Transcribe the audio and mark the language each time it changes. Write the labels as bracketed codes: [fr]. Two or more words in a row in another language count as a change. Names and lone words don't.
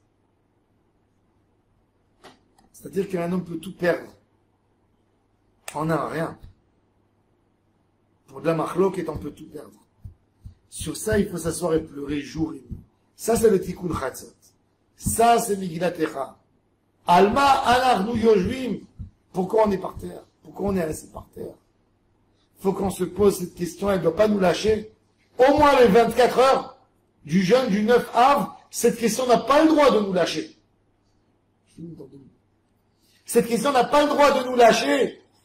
[fr] C'est-à-dire qu'un homme peut tout perdre. En un rien. Pour de la marloquette, on peut tout perdre. Sur ça, il faut s'asseoir et pleurer jour et nuit. Ça, c'est le [he] תיקון חצות. [fr] Ça, c'est Megillat Echa. [he] למה אנחנו יושבים. [fr] Pourquoi on est par terre? Pourquoi on est resté par terre? Faut qu'on se pose cette question, elle ne doit pas nous lâcher. Au moins les 24 heures du jeûne du 9 Av, cette question n'a pas le droit de nous lâcher. Cette question n'a pas le droit de nous lâcher.